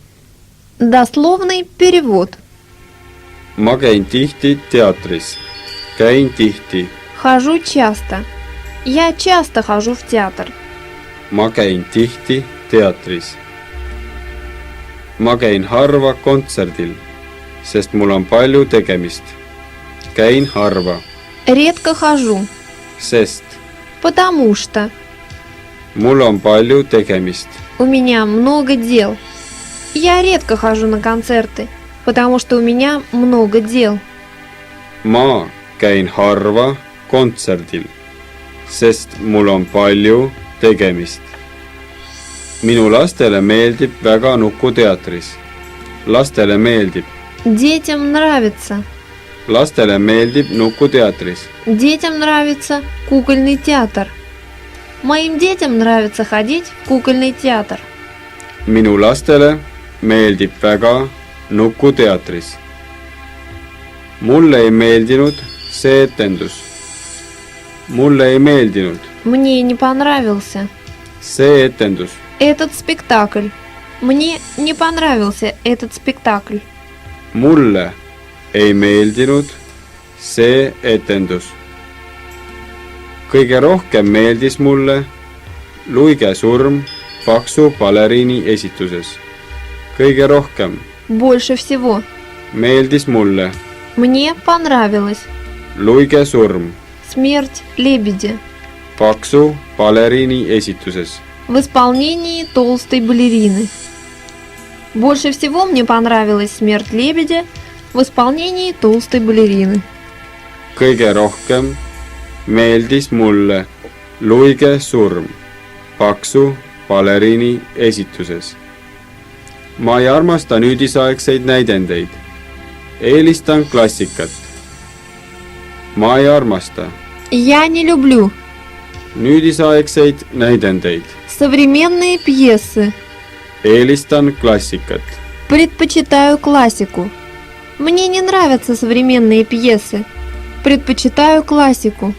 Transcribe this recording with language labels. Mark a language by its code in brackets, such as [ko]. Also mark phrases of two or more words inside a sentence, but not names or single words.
[ru] Дословный перевод. [et] Ma käin tihti teatris. käin tihti. [ru] Хожу часто. Я часто хожу в театр. [et] Ma käin tihti teatris. Ma käin harva kontserdil, sest mul on palju tegemist. Käin harva, [ru] Редко хожу, [et] sest [ru] потому что [et] mul on palju tegemist. [ru] у меня много дел. Я редко хожу на концерты, потому что у меня много дел. [et] Ma käin harva kontserdil, sest mul on palju tegemist. Minu lastele meeldib väga Nukuteatris. Lastele meeldib. [ru] Детям нравится. [et] Lastele meeldib Nukuteatris. [ru] Детям нравится кукольный театр. Моим детям нравится ходить в кукольный театр. [et] Minu lastele meeldib väga Nukuteatris. Mulle ei meeldinud see etendus. Mulle ei meeldinud [ru] Мне не понравился [et] see etendus. [ru] этот спектакль. Мне не понравился этот спектакль. [et] Mulle ei meeldinud see etendus. Kõige rohkem meeldis mulle Luige surm paksu baleriini esituses. Kõige rohkem [ru] Больше всего. [et] meeldis mulle [ru] Мне понравилось [et] Luige surm [ru] «Смерть лебедя» [et] paksu baleriini esituses. [ru] в исполнении толстой балерины. Больше всего мне понравилась «Смерть лебедя» в исполнении толстой балерины. [et] Kõige rohkem meeldis mulle Luige surm paksu baleriini esituses. Ma ei armasta nüüdisaegseid näidendeid. Eelistan klassikat. Ma ei armasta [ru] Я не люблю [et] nüüdisaegseid näidendeid. [ru] современные пьесы. [et] Eelistan klassikat. [ru] Предпочитаю классику. Мне не нравятся современные пьесы. Предпочитаю классику.